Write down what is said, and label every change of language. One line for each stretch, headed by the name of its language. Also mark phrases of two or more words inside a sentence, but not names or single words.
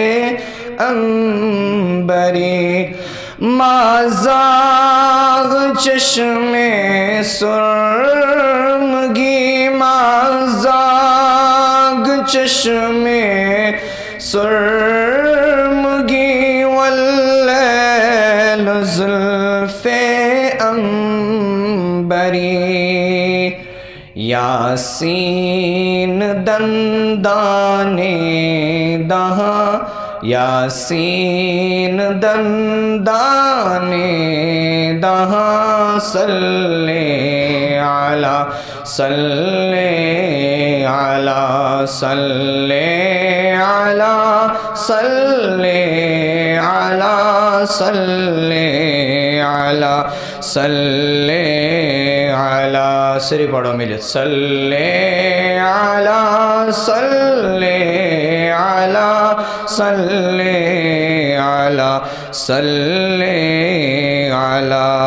Persian: عنبری ما زاغ چشم سرمگی ما زاغ چشم سرمگی واللیل زلف عنبری یاسین دندان دہاں یاسین دندان دہاں
Arabic: صلی علی صلی علی صلی علی صلی علی صلی علی صلی علی
Urdu: سری پڑھو ملت
Arabic: صلی علی صلی علی صلی علی صلی علی